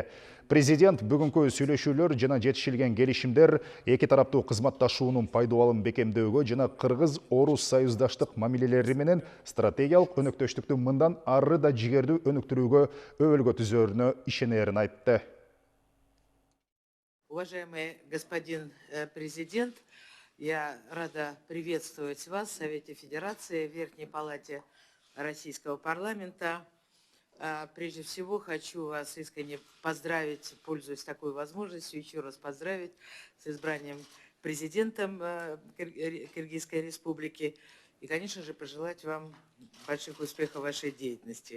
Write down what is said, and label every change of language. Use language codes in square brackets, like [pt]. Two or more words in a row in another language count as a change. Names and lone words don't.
[ky] Президент бүгүнкү сүйлөшүүлөр жана жетишилген келишимдер эки тараптуу кызматташуунун пайдалуулун бекемдөөгө жана кыргыз-орус союздаштык мамилелери менен стратегиялык өнөктөштүктү мындан ары да жигердүү өнүктүрүүгө өбөлгө түзөрүнө ишенерин айтты. [ru] Уважаемый господин президент, я рада приветствовать вас в Совете Федерации, в Верхней Палате Российского парламента. Прежде всего хочу вас искренне поздравить, пользуясь такой возможностью, еще раз поздравить с избранием президентом Киргизской Республики и, конечно же, пожелать вам больших успехов в вашей деятельности.